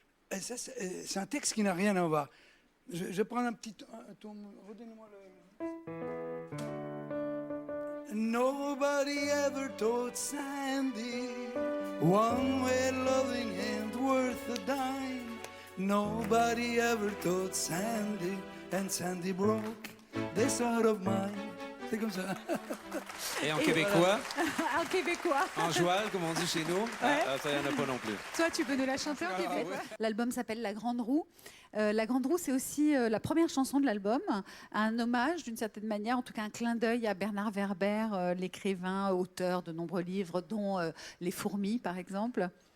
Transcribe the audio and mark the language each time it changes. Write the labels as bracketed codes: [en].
[fr] Et ça, c'est un texte qui n'a rien à voir. Je vais prendre un petit ton. Redonnez-moi le. [en] Nobody ever told Sandy one way loving and worth a dime. Nobody ever told Sandy, and Sandy broke this heart of mine. [fr] C'est comme ça. Et en québécois, En québécois. en joual, comme on dit chez nous, ça, il n'y en a pas non plus. Toi, tu peux nous la chanter en Ah, québécois? ouais. L'album s'appelle La Grande Roue. La Grande Roue, c'est aussi la première chanson de l'album, un hommage d'une certaine manière, en tout cas un clin d'œil à Bernard Werber, l'écrivain, auteur de nombreux livres, dont Les Fourmis, par exemple.